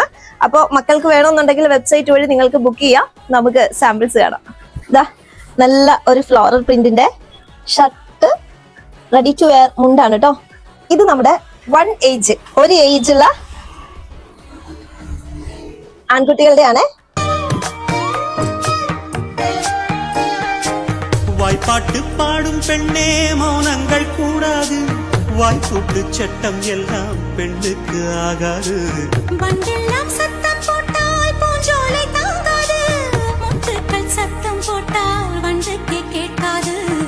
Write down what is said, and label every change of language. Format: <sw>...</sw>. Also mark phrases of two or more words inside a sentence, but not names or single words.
<ml>അപ്പോൾ മക്കൾക്ക് വേണമെന്നുണ്ടെങ്കിൽ വെബ്സൈറ്റ് വഴി നിങ്ങൾക്ക് ബുക്ക് ചെയ്യാം. നമുക്ക് സാമ്പിൾസ് കാണാം. നല്ല ഒരു ഫ്ലോറൽ പ്രിന്റിന്റെ ഷർട്ട്</ml> <en>ready to wear</en> <ml>മുണ്ടാണ് കേട്ടോ. ഇത് നമ്മുടെ ഒരു ഏജുള്ള ആൺകുട്ടികളുടെ ആണ്.</ml> <ta>வாய்ப்பாட்டு பாடும் பெண்ணே மௌனங்கள் கூடாது, வாய்ப்பூட்டு சட்டம் எல்லாம் பெண்ணுக்கு ஆகாது. வண்டெல்லாம் சத்தம் போட்டால் பூஞ்சோலை தாங்காது, முத்துக்கள் சத்தம் போட்டால் வண்டுக்கு கேட்காது.</ta>